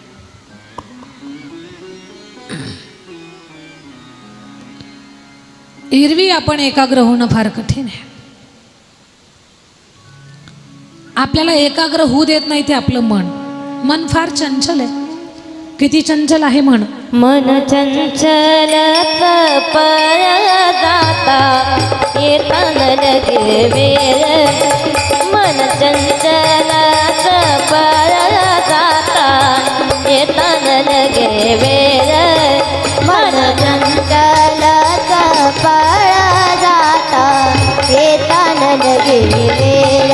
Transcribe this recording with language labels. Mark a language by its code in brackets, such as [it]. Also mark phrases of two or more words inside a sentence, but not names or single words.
[mr] एरवी आपण एकाग्र होणं फार कठीण आहे. आपल्याला एकाग्र होऊ देत नाही ते आपलं मन फार चंचल आहे. किती चंचल आहे मन? मन चंचल पळ जाता येता न लगे वेळ. मन चंचल पळ जाता येता न लगे वेळ. मन चंचल पळ जाता येता न लगे वेळ.